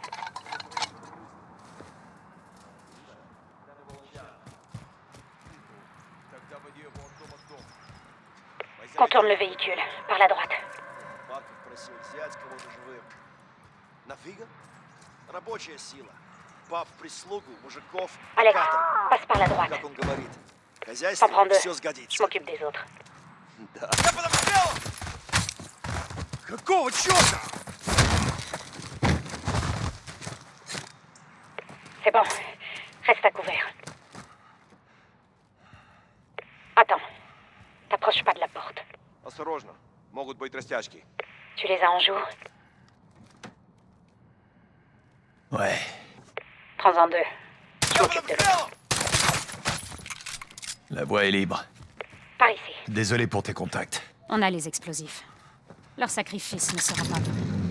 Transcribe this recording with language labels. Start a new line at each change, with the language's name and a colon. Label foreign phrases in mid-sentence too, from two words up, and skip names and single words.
French: Contourne le véhicule, par la droite. Alex, passe par la droite. T'en prends deux. Je m'occupe des autres.
Russian: Какого черта?
French: C'est bon. Reste à couvert. Attends. T'approches pas de la porte.
Russian: Осторожно, могут быть растяжки.
French: Tu les as en joue? Ouais. Prends-en deux. Je m'occupe de l'autre. La voie est libre. Par ici. Désolé pour tes contacts. On a les explosifs. Leur sacrifice ne sera pas vain.